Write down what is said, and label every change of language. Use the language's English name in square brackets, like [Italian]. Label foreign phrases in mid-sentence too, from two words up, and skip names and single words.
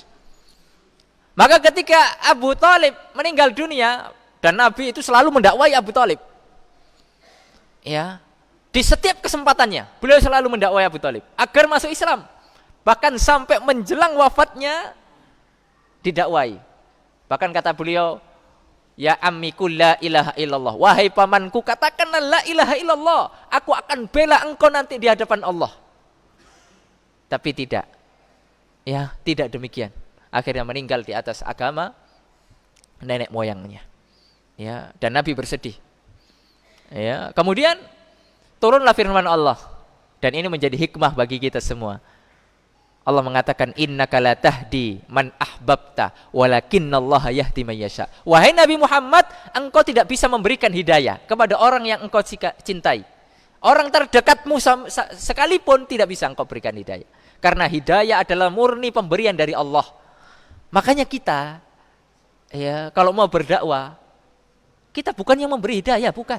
[Indonesian] Maka ketika Abu Thalib meninggal dunia, dan Nabi itu selalu mendakwai Abu Thalib. Ya. Di setiap kesempatannya, beliau selalu mendakwai Abu Thalib agar masuk Islam. Bahkan sampai menjelang wafatnya didakwai. Bahkan kata beliau, [Arabic] يا عمي قل لا إله إلا الله. [Indonesian] Wahai pamanku, katakanlah [Arabic] لا إله إلا الله. [Indonesian] Aku akan bela engkau nanti di hadapan Allah. Tapi tidak. Ya, tidak demikian. Akhirnya meninggal di atas agama nenek moyangnya. Ya, dan Nabi bersedih. Ya, kemudian turunlah firman Allah, dan ini menjadi hikmah bagi kita semua. Allah mengatakan, [Arabic] إنك لا تهدي من أحببت ولكن الله يهدي من يشاء. [Indonesian] Wahai Nabi Muhammad, engkau tidak bisa memberikan hidayah kepada orang yang engkau cintai. Orang terdekatmu sekalipun tidak bisa engkau berikan hidayah. Karena hidayah adalah murni pemberian dari Allah. Makanya kita, ya, kalau mau berdakwah, kita bukan yang memberi hidayah, bukan.